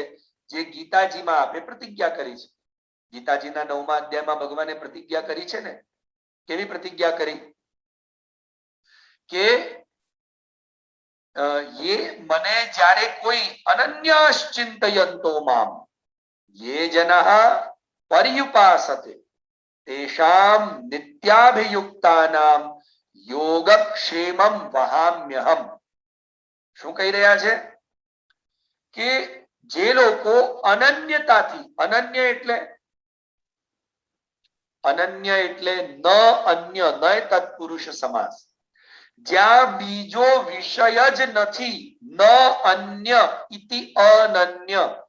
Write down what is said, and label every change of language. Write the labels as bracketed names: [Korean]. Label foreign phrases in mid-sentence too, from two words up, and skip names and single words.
[Gujarati] જે ગીતાજીમાં આપણે પ્રતિજ્ઞા કરી છે. ગીતાજીના 9મા અધ્યાયમાં ભગવાને પ્રતિજ્ઞા કરી છે ને. કેવી પ્રતિજ્ઞા કરી? કે ये મને જ્યારે કોઈ [Sanskrit] अनन्याश्चिन्तयन्तो माम् ये जनः पर्युपासते तेषां नित्याभियुक्तानां योगक्षेमं वहाम्यहम्. [Gujarati] શું કહી રહ્યા છે? કે જે લોકો અનન્યતાથી, અનન્ય એટલે ન અન્ય, ન તત્પુરુષ સમાસ, જ્યાં બીજો વિષય જ નથી, [Sanskrit] न अन्य इति अनन्य.